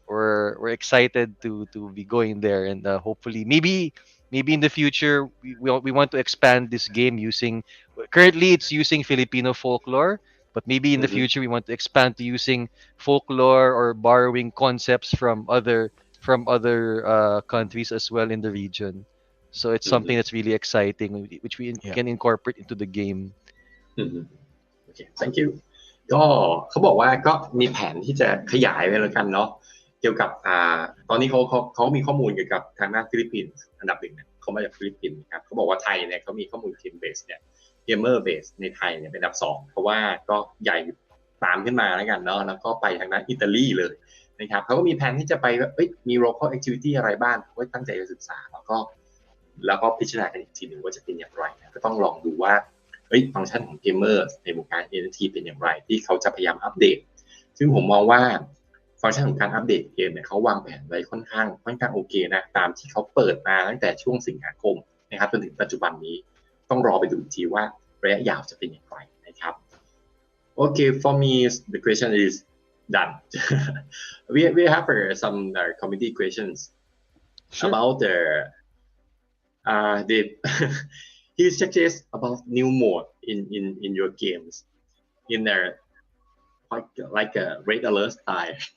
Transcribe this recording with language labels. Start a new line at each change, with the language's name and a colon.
English: we're excited to be going there, and hopefully maybe in the future we want to expand this game using currently it's using Filipino folklore, but maybe in the Mhm. future we want to expand to using folklore or borrowing concepts from other countries as well in the region. So it's something Mhm. that's really exciting, which we Yeah. can incorporate into the game.
Thai: อืมโอเค thank you ก็เขาบอกว่าก็มีแผนที่จะขยายไปแล้วกันเนาะเกี่ยวกับตอนนี้เขามีข้อมูลเกี่ยวกับทางด้านฟิลิปปินส์อันดับหนึ่งเนี่ยเขามาจากฟิลิปปินส์ครับเขาบอกว่าไทยเนี่ยเขามีข้อมูลทีมเบสเนี่ยเกมเมอร์เบสในไทยเนี่ยเป็นอันดับสองเพราะว่าก็ใหญ่ตามขึ้นมาแล้วกันเนาะแล้วก็ไปทางด้านอิตาลีเลยนะครับเขาก็มีแผนที่จะไปว่ามี local activity อะไรบ้างเขาตั้งใจจะศึกษาแล้ วก็พิจารณากันอีกทีหนึ่งว่าจะเป็นอย่างไรนะก็ต้องลองดูว่าฟังก์ชันของเกมเมอร์ในวงการ NFT เป็นอย่างไรที่เขาจะพยายามอัปเดตซึ่งผมมองว่าฟังก์ชันของการอัปเดตเกมเนี่ยเขาวางแผนไว้ค่อนข้างโอเคนะตามที่เขาเปิดมาตั้งแต่ช่วงสิงหาคมนะครับจนถึงปัจจุบันนี้ต้องรอไปดูอีกทีว่าระยะยาวจะเป็นอย่างไรนะครับ
English: Okay, for me the question is done. we have some community questions Sure. about the he suggests about new mode in your games in their like a red alert style.